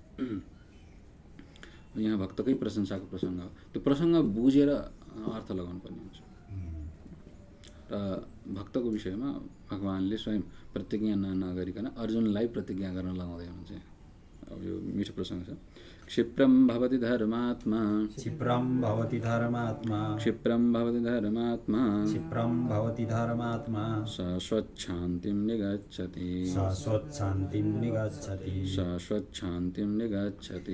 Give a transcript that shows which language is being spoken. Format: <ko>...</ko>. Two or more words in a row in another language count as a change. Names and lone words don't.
<ne>यहाँ भक्तकै प्रशंसाको प्रसङ्ग हो, त्यो प्रसङ्ग बुझेर अर्थ लगाउनु पर्ने हुन्छ। र भक्तको विषयमा भगवानले स्वयं प्रतिज्ञा नगरिकन अर्जुनलाई प्रतिज्ञा गर्न लगाउँदै हुनुहुन्छ। अब यो मिठो प्रसङ्ग छ।</ne> <sa>क्षिप्रम भवति धर्मात्मा, क्षिप्रम भवति धर्मात्मा, क्षिप्रम भवति धर्मात्मा, क्षिप्रम भवति धर्मात्मा, शाश्वच्छान्तिं निगच्छति, शाश्वच्छान्तिं निगच्छति, शाश्वच्छान्तिं निगच्छति,</sa>